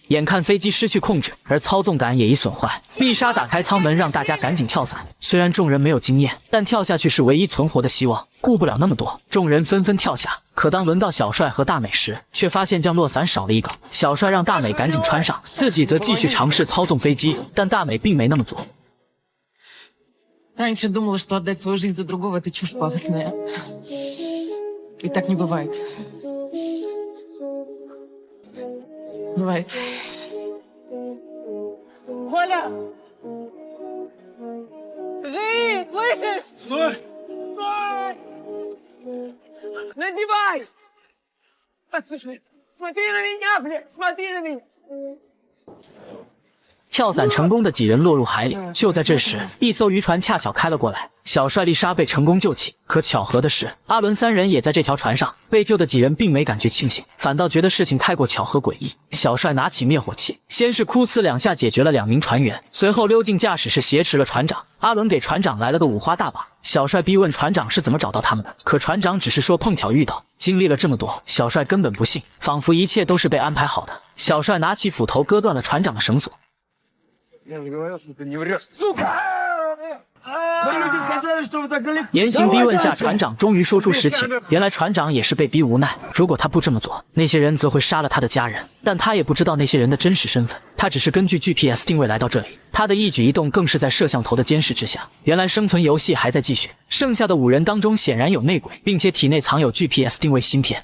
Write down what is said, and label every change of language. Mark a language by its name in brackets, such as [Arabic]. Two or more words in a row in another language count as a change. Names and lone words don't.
[Chinese] 眼看飞机失去控制，而操纵杆也已损坏，丽莎打开舱门让大家赶紧跳伞。虽然众人没有经验，但跳下去是唯一存活的希望。顾不了那么多，众人纷纷跳下。可当轮到小帅和大美时，却发现降落伞少了一个。小帅让大美赶紧穿上，自己则继续尝试操纵飞机，但大美并没那么做。 [Russian] Раньше думала, что отдать свою жизнь за другого — это чушь пафосная. И так не бывает. Бывает. Коля! Живи! Слышишь? Стой! Стой! Надевай! Послушай, смотри на меня, блядь! Смотри на меня! [Chinese] 跳伞成功的几人落入海里。就在这时，一艘渔船恰巧开了过来，小帅丽莎被成功救起。可巧合的是，阿伦3人也在这条船上。被救的几人并没感觉庆幸，反倒觉得事情太过巧合诡异。小帅拿起灭火器，先是哭呲2下解决了2名船员，随后溜进驾驶室挟持了船长。阿伦给船长来了个五花大绑。小帅逼问船长是怎么找到他们的，可船长只是说碰巧遇到。经历了这么多，小帅根本不信，仿佛一切都是被安排好的。小帅拿起斧头割断了船长的绳索。 [Russian] Я же говорил, что ты не врешь. Сука! [Chinese] 严刑逼问下，船长终于说出实情。原来船长也是被逼无奈，如果他不这么做，那些人则会杀了他的家人。但他也不知道那些人的真实身份，他只是根据 GPS 定位来到这里。他的一举一动更是在摄像头的监视之下。原来生存游戏还在继续，剩下的5人当中显然有内鬼，并且体内藏有 GPS 定位芯片。